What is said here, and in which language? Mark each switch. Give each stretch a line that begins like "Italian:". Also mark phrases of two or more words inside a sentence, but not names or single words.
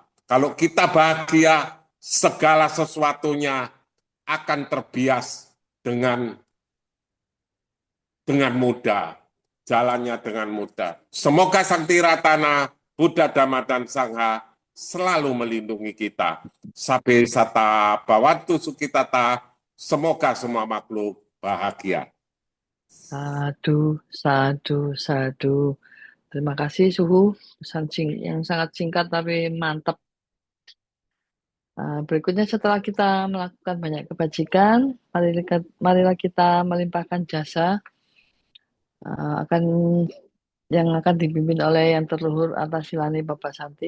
Indonesian: Kalau kita bahagia, segala sesuatunya akan terbias dengan mudah, jalannya dengan mudah. Semoga Sang Tiratana, Buddha, Dhamma, dan Sangha selalu melindungi kita.
Pali: Sabe sata bawantu sukitata,
Indonesian: semoga semua makhluk bahagia.
Pali: Sadu, sadu, sadu.
Indonesian: Terima kasih Suhu, yang sangat singkat tapi mantap. Berikutnya setelah kita melakukan banyak kebajikan, marilah kita melimpahkan jasa akan yang akan dipimpin oleh yang terluhur Atas Silani Bapak Santi.